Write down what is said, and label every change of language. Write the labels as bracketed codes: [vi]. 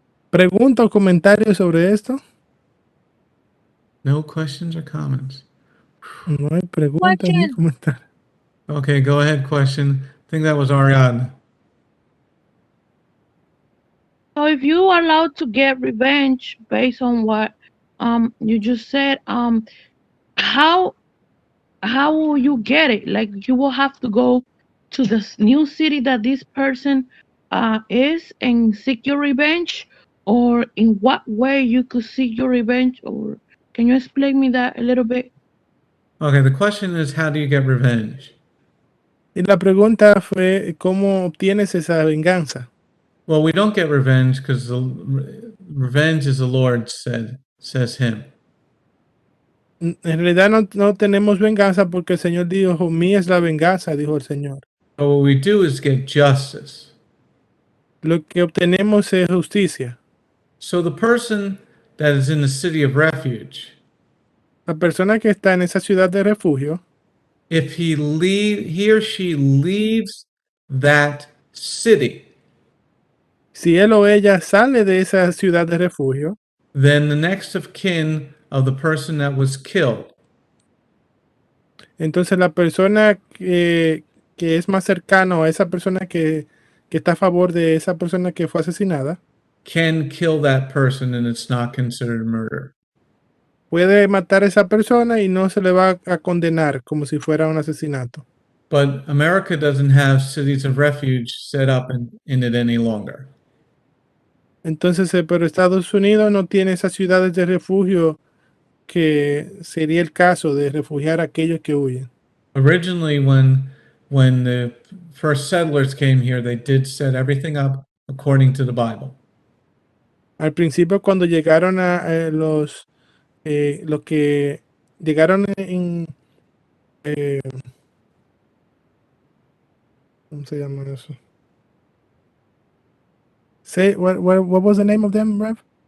[es] ¿Pregunta o comentario sobre esto? [en] No questions or comments. [es] No hay preguntas ni [en] Question. [es] comentarios. [en] Okay, go ahead. Question. I think that was Ariadna. So if you are allowed to get revenge based on what you just said, how will you get it? Like you will have to go to the new city that this person is and seek your revenge, or in what way you could seek your revenge, or can you explain me that a little bit? Okay, the question is, how do you get revenge? [es] Y la pregunta fue, ¿cómo obtienes esa venganza? [en] Well, we don't get revenge because revenge is the Lord says him. [es] En realidad no tenemos venganza porque el Señor dijo, mía es la venganza, dijo el Señor. [en] But what we do is get justice. [es] Lo que obtenemos es justicia. [en] So the person that is in the city of refuge, [es] La persona que está en esa ciudad de refugio, [en] if he or she leaves that city, [es] si él o ella sale de esa ciudad de refugio, [en] then the next of kin of the person that was killed [es] entonces la persona que es más cercano a esa persona que está a favor de esa persona que fue asesinada, [en] can kill that person and it's not considered murder. [es] puede matar a esa persona y no se le va a condenar como si fuera un asesinato. [en] But America doesn't have cities of refuge set up in it any longer. [es] Entonces, pero Estados Unidos no tiene esas ciudades de refugio que sería el caso de refugiar a aquellos que huyen. [en] Originally, when the first settlers came here, they did set everything up according to the Bible. [es] Al principio, cuando llegaron a los que llegaron en ¿cómo se llama eso? [en] Say what was the name of them, Rev?